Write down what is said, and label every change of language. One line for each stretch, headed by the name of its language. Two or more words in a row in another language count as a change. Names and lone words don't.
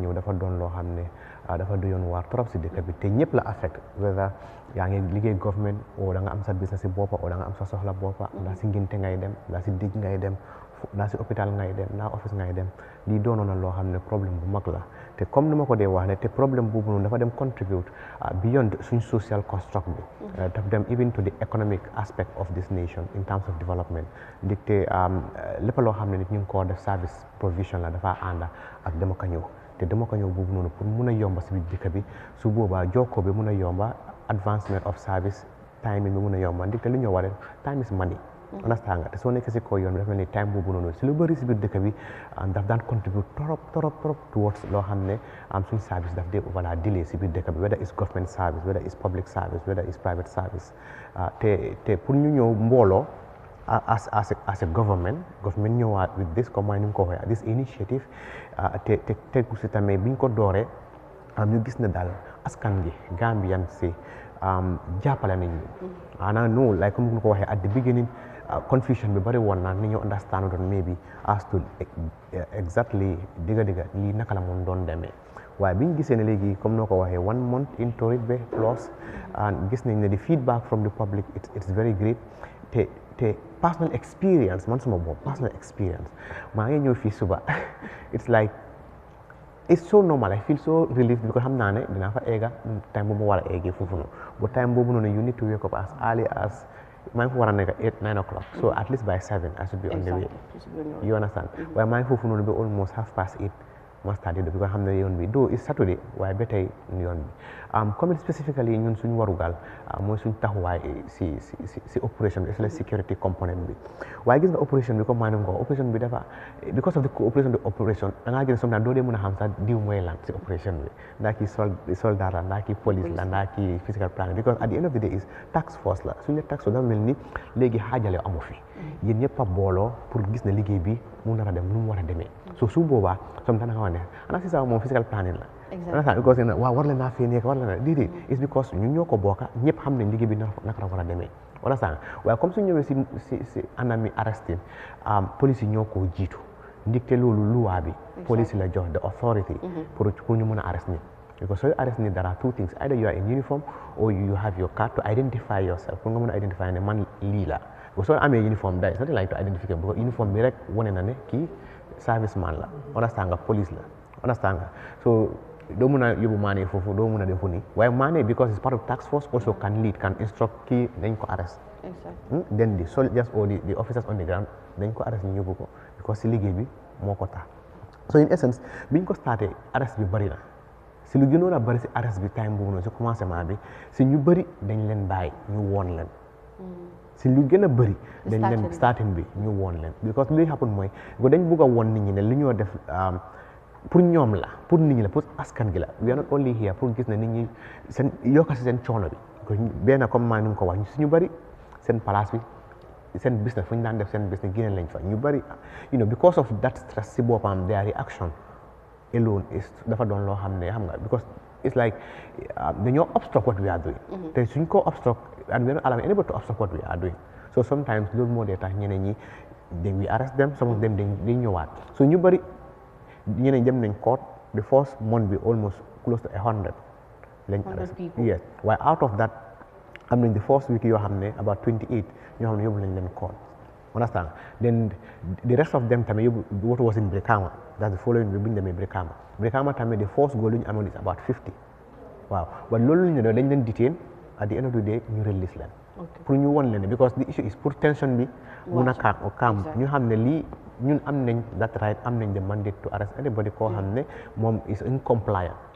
Wolof: ñëw dafa doon loo xam ne dafa doyoon waar trop si dëkk bi te ñëpp la
English: affect whether
Wolof: yaa ngi liggéey government o da nga am sa business si boppa o da nga am sa soxla boppa ndaa si ngénte ngay dem ndaa si dij ngay dem ndaa si hôpital ngay dem ndaa office ngay dem lii doonoon na loo xam ne problème bu mag la te comme ni ma ko dee wax ne te problème boobu noonu dafa dem
English: contribute beyond
Wolof: suñ
English: social construct
Wolof: bi daf dem
English: even to the economic aspect of this nation in terms of development
Wolof: ndigte lépp loo xam ne nit ñu ngi koo def
English: service provision
Wolof: la dafa ànda ak dama ko ñëw te dama ko ñëw boobu noonu pour mun a yomba si biir dëkk bi su boobaa jokkoo bi mun a yomba
English: advancement of service timing
Wolof: bi mun a yomba ndigte lu ñu war
English: time is money
Wolof: understand nga te soo nekkee si kaw yoon bi dafa mel ni time boobu noonu si lu bëri si biir dëkk bi daf daan contribute trop towards loo xam ne suñ service daf dee voilà delay si biir dëkk bi
English: whether is government service whether is public service whether is private service
Wolof: te pour ñu ñëw mbooloo
English: as a government
Wolof: ñëwaat
English: with this
Wolof: comme mooy ni mu ko waxee
English: this initiative
Wolof: te tegu si tamit biñ ko dooree ñu gis ne daal askan gi Gambian si jàppale nañ ñu ana no like comme ni ko waxee
English: at the beginning confusion
Wolof: bi bari woon na ni ñu understand doon
English: maybe as to
Wolof: exactly digga lii naka la moom doon demee waaye biñ gisee ne léegi comme noo ko waxee
English: 1 month into it
Wolof: ba plus gis nañ ne
English: the feedback from the public it's very great
Wolof: te
English: personal experience
Wolof: man suma bopp
English: personal experience
Wolof: maa ngi ñëw fii suba
English: it's like it's so normal I feel so relieved because
Wolof: xam naa ne dinaa fa egga time boobu ma war a eggee foofu noonu
English: but time
Wolof: boobu noonu
English: you need to wake up as early as
Wolof: maa ngi fa war a nekk
English: 8-9 o'clock so at least by 7 I should be on the way you understand
Wolof: waaye maa ngi foofu noonu ba almost 8:30 ma start di because xam ne yoon bi do
English: is Saturday
Wolof: waaye ba tey yoon bi comme specifically ñun suñu warugal mooy suñu taxawaay si opération bi la
English: security component
Wolof: bi waaye gis nga opération bi comme maanaam ko opération bi dafa
English: because of the operation
Wolof: da ngaa gis sometimes doo dee mën a xam sax diw mooy lan si opération bi ndaa kii soldat la ndaa kii police la ndaa kii
English: physical plan because at the end of the day is task force
Wolof: la suñu ne
English: task force
Wolof: dafa mel ni léegi xaajale amu fi yéen ñëpp a booloo pour gis ne liggéey bi mu nar a dem nu mu war a demee so su boobaa som dana xaw a ne ana si sax moom
English: physical planning
Wolof: la because waaw war la naa fee nekk war la naa déedéet
English: is because
Wolof: ñun ñoo ko bokka ñëpp xam nañ liggéey bi naka la war a demee wala sànq waaye comme su ñëwee si anami arresting police yi ñoo koo jiitu ndigte loolu luwaa bi police la jox
English: the authority
Wolof: pour ñu mën a arrest nit because sooy arrest nit
English: there are two things either you are in uniform or you have your card to identify yourself
Wolof: pour nga mën a identify ne man lii la soo amee uniforme day
English: something like to identify because
Wolof: uniforme bi rek wane na ne kii serviceman la understand nga police la understand nga so doo mën a yóbbu maane foofu doo mën a def nii waaye maane
English: because it's part of task force also can lead can instruct
Wolof: kii dañ ko arrest
English: then the soldiers or the officers on the ground
Wolof: dañ ko arrest ñu yóbbu ko because si liggéey bi moo ko tax
English: so in essence
Wolof: biñ ko starté arrest bi bëri na si lu gënoon a bëri si arrest bi time boobu noonu si commencement bi si ñu bëri dañ leen bàyyi ñu woon leen si lu gën a bëri dañ leen starting bi ñu woon leen because li happen mooy dañ bëgg a woon nit ñi ne li ñoo def pour ñoom la pour nit ñi la pour askan gi la
English: we are not only here
Wolof: pour gis ne nit ñi seen yokka si seen coono bi benn comme maa ni ko wax si ñu bëri seen place bi seen business fu ñu daan def seen business génne lañ fa ñu bëri
English: because of that stress
Wolof: si boppam
English: their reaction alone is
Wolof: dafa doon loo xam ne xam nga
English: because it's like
Wolof: dañoo obstruct
English: what we are doing
Wolof: te suñ ko obstruct
English: and we don't allow anybody to obstruct what we are doing so sometimes
Wolof: loolu moo dee tax ñeneen ñi
English: we arrest them some of them
Wolof: dañ ñëwaat so ñu bëri ñeneen dem nañ court
English: the first month
Wolof: bi
English: almost close
Wolof: to 100 lañ arrest yes waaye out of that am nañ
English: the first week
Wolof: yoo xam ne about 28 ñoo xam ne yóbbu lañ leen court
English: understand then the rest of them
Wolof: tamit yóbbu
English: what was in Brikama that's the following week
Wolof: bu ñu demee Brikama tamit
English: the first goal
Wolof: lu ñu amoon
English: is about 50
Wolof: waaw waaye loolu lu ñu ne dañ leen detain
English: at the end of the day
Wolof: ñu release leen pour ñu won leen
English: because the issue is
Wolof: pour tension bi mun a calm ñu xam ne lii ñun am nañ
English: that right
Wolof: am nañ
English: the mandate to arrest anybody
Wolof: koo xam ne moom is incompliant